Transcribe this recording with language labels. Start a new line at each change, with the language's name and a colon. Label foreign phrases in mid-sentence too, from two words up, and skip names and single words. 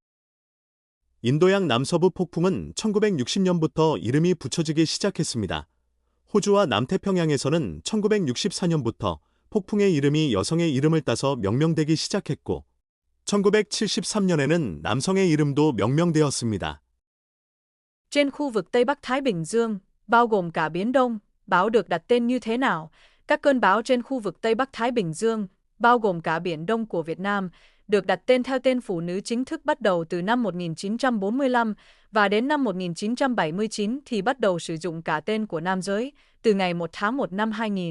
Korean: 인도양 남서부 폭풍은 1960년부터 이름이 붙여지기 시작했습니다. 호주와 남태평양에서는 1964년부터 폭풍의 이름이 여성의 이름을 따서 명명되기 시작했고 1973년에는 남성의 이름도 명명되었습니다.
Vietnamese: Trên khu vực Tây Bắc Thái Bình Dương, bao gồm cả Biển Đông, bão được đặt tên như thế nào? Các cơn bão trên khu vực Tây Bắc Thái Bình Dương, bao gồm cả Biển Đông của Việt Nam, được đặt tên theo tên phụ nữ chính thức bắt đầu từ năm 1945 và đến năm 1979 thì bắt đầu sử dụng cả tên của nam giới, từ ngày 1 tháng 1 năm 2000.